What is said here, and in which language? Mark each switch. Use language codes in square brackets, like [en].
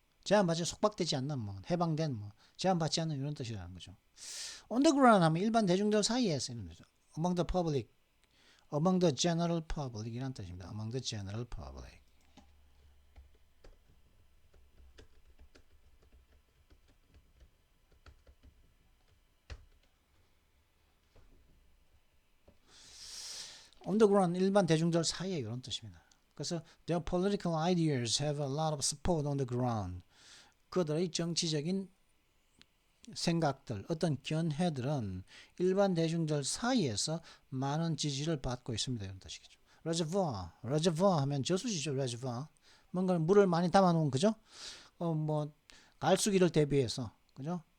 [ko] 제한받지 속박되지 않는 뭐 해방된 뭐 제한받지 않는 이런 뜻이라는 거죠. On the ground 하면 일반 대중들 사이에 쓰는 거죠. [en] Among the public, among the general public [ko] 이란 뜻입니다. [en] Among the general public. [ko] On the ground 일반 대중들 사이에 이런 뜻입니다. 그래서 [en] their political ideas have a lot of support on the ground. [ko] 그들의 정치적인 생각들, 어떤 견해들은 일반 대중들 사이에서 많은 지지를 받고 있습니다. 이런 뜻이겠죠. reservoir 하면 저수지죠. reservoir. 뭔가 물을 많이 담아놓은 그죠? 뭐 갈수기를 대비해서 그죠?